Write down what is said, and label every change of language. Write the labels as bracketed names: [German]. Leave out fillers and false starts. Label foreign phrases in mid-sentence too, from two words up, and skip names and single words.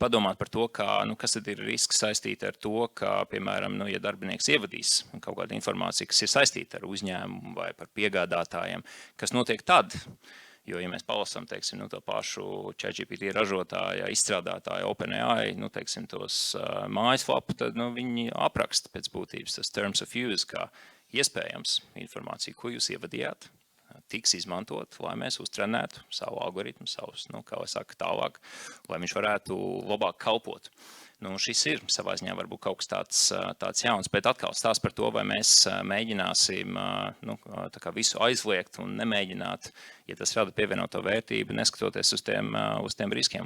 [Latvian] padomāt par to, kas tad ir risks saistīti ar to, ka, piemēram, ja darbinieks ievadīs kaut kādu informāciju, kas ir saistīta ar uzņēmumu vai par piegādātājiem, kas notiek tad, jo, ja mēs palasām, teiksim, to pašu ChatGPT ražotāja, izstrādātāja OpenAI, teiksim, tos mājaslapu, tad, viņi apraksta pēc būtības tas [English] terms of use, [Latvian] kā iespējams informāciju, ko jūs ievadījāt, tiks izmantot, lai mēs uztrenētu savu algoritmu, savus, kā lai saka, tālāk, lai viņš varētu labāk kalpot. Šis ir savā ziņā varbūt kaut kas tāds jauns, bet atkal stāsts par to, vai mēs mēģināsim tā kā visu aizliegt un nemēģināt, ja tas rada pievienoto vērtību, neskatoties uz tiem riskiem.